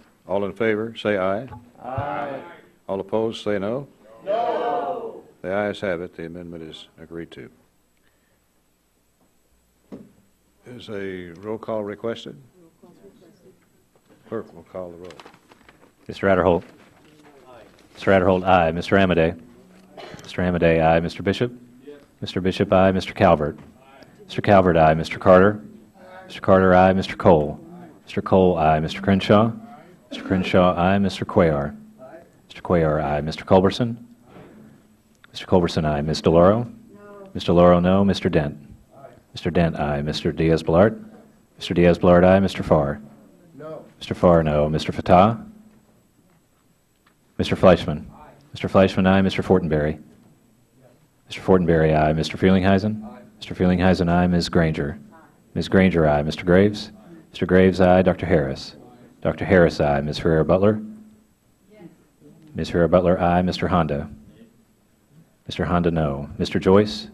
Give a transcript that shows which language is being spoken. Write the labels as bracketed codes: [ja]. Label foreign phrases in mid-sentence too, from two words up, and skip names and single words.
[en] All in favor, say aye. Aye. All opposed, say no. No. The ayes have it. The amendment is agreed to. Is a roll call requested? Clerk will call the roll. Mr. Adderholt. Aye. Mr. Adderholt, aye. Mr. Amadei. Mr. Amadei, aye. Mr. Bishop. Yes. Mr. Bishop, aye. Mr. Calvert. Aye. Mr. Calvert, aye. Mr. Carter. Aye. Mr. Carter, aye. Mr. Cole. Aye. Mr. Cole, aye. Mr. Crenshaw. Aye. Mr. Crenshaw, aye. Mr. Cuellar. Aye. Mr. Cuellar, aye. Mr. Culberson. Aye. Mr. Culberson, aye. Ms. DeLauro. No. Ms. DeLauro, no. Mr. Dent. Aye. Mr. Dent, aye. Mr. Diaz-Balart. Mr. Diaz-Balart, aye. Mr. Farr. No. Mr. Farr, no. Mr. Fatah. Mr. Fleischman. Aye. Mr. Fleischman, aye. Mr. Fortenberry. Yes. Mr. Fortenberry, aye. Mr. Feelinghuisen. Aye. Mr. Feelinghuisen, aye. Ms. Granger. Aye. Ms. Granger, aye. Mr. Graves. Aye. Mr. Graves, aye. Dr. Harris. Aye. Dr. Harris, aye. Ms. Ferrer-Butler. Yes. Ms. Ferrer-Butler, aye. Mr. Honda. Yes. Mr. Honda, no. Mr. Joyce?